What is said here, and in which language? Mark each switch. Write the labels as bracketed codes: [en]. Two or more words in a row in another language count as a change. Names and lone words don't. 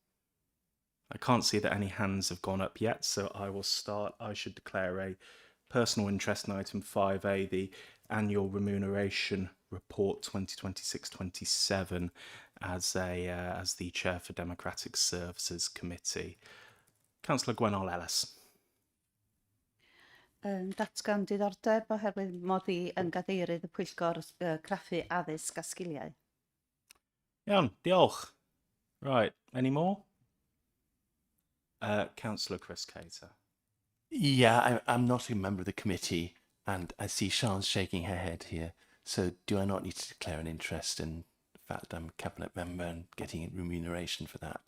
[en] I can't see that any hands have gone up yet, so I will start. I should declare a personal interest in item 5A, the annual remuneration report 2026-27, as the chair for Democratic Services Committee. Councillor Gwennol Ellis. [cy] Datgan diddordeb oherwydd mod i yn gadeirydd y Pwyllgor Craffu Addysg a Sgiliau. Iawn, diolch. [en] Right, any more? Councillor Chris Cater. Yeah, I'm not a member of the committee, and I see Sian's shaking her head here. So do I not need to declare an interest in the fact that I'm a cabinet member and getting remuneration for that?